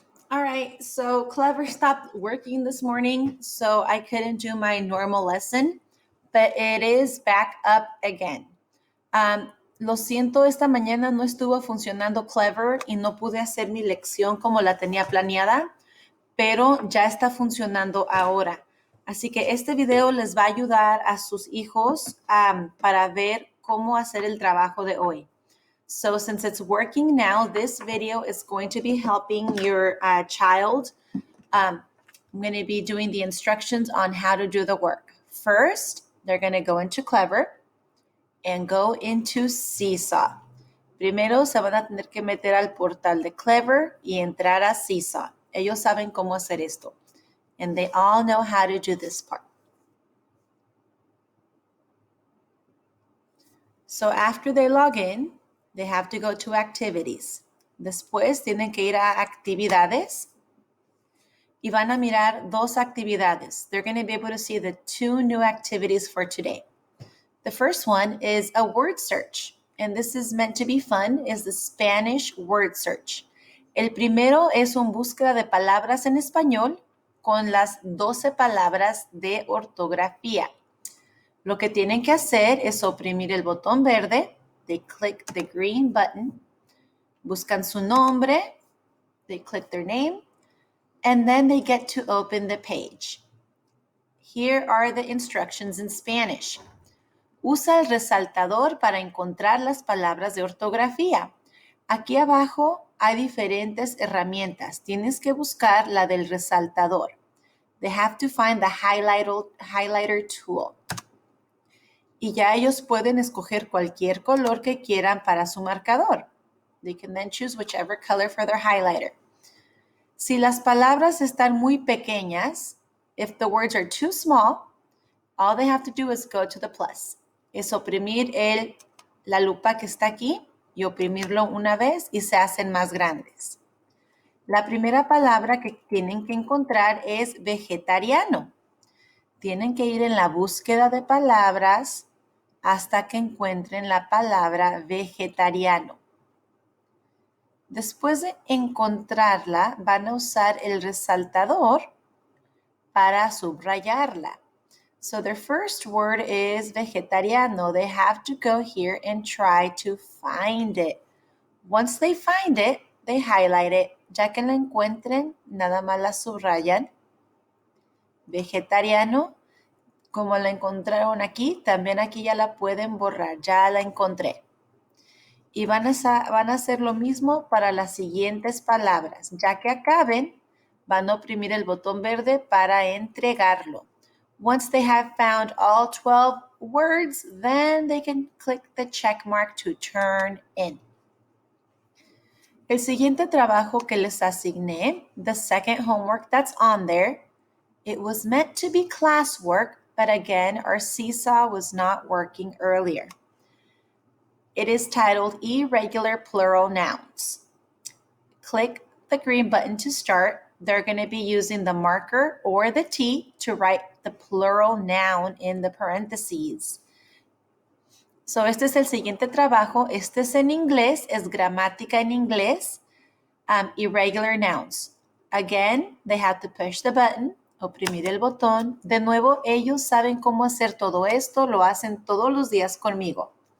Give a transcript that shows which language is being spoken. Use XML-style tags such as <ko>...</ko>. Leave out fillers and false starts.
<en>right, so Clever stopped working this morning, so I couldn't do my normal lesson, but it is back up again.</en> <es>Lo siento, esta mañana no estuvo funcionando Clever y no pude hacer mi lección como la tenía planeada, pero ya está funcionando ahora. Así que este video les va a ayudar a sus hijos para ver cómo hacer el trabajo de hoy.</es> <en>So since it's working now, this video is going to be helping your child. I'm going to be doing the instructions on how to do the work. First, they're going to go into Clever and go into Seesaw.</en> <es>Primero se van a tener que meter al portal de Clever y entrar a Seesaw. Ellos saben cómo hacer esto.</es> <en>And they all know how to do this part. So after they log in, they have to go to activities.</en> <es>Después tienen que ir a actividades y van a mirar dos actividades.</es> <en>They're going to be able to see the two new activities for today. The first one is a word search, and this is meant to be fun, is the Spanish word search.</en> <es>El primero es una búsqueda de palabras en español con las 12 palabras de ortografía. Lo que tienen que hacer es oprimir el botón verde.</es> <en>They click the green button.</en> <es>Buscan su nombre.</es> <en>They click their name. And then they get to open the page. Here are the instructions in Spanish.</en> <es>Usa el resaltador para encontrar las palabras de ortografía. Aquí abajo hay diferentes herramientas. Tienes que buscar la del resaltador.</es> <en>They have to find the highlighter tool.</en> <es>Y ya ellos pueden escoger cualquier color que quieran para su marcador.</es> <en>They can then choose whichever color for their highlighter.</en> <es>Si las palabras están muy pequeñas,</es> <en>if the words are too small, all they have to do is go to the plus.</en> <es>Es oprimir la lupa que está aquí y oprimirlo una vez y se hacen más grandes. La primera palabra que tienen que encontrar es vegetariano. Tienen que ir en la búsqueda de palabras hasta que encuentren la palabra vegetariano. Después de encontrarla, van a usar el resaltador para subrayarla.</es> <en>So their first word is vegetariano. They have to go here and try to find it. Once they find it, they highlight it.</en> <es>Ya que la encuentren, nada más la subrayan. Vegetariano. Como la encontraron aquí, también aquí ya la pueden borrar. Ya la encontré. Y van a hacer lo mismo para las siguientes palabras. Ya que acaben, van a oprimir el botón verde para entregarlo.</es> <en>Once they have found all 12 words, then they can click the check mark to turn in.</en> <es>El siguiente trabajo que les asigné,</es> <en>the second homework that's on there, it was meant to be classwork, but again, our seesaw was not working earlier. It is titled Irregular Plural Nouns. Click the green button to start. They're going to be using the marker or the T to write the plural noun in the parentheses.</en> <es>So este es el siguiente trabajo. Este es en inglés, es gramática en inglés,</es> <en>irregular nouns. Again, they have to push the button,</en> <es>oprimir el botón. De nuevo, ellos saben cómo hacer todo esto, lo hacen todos los días conmigo.</es>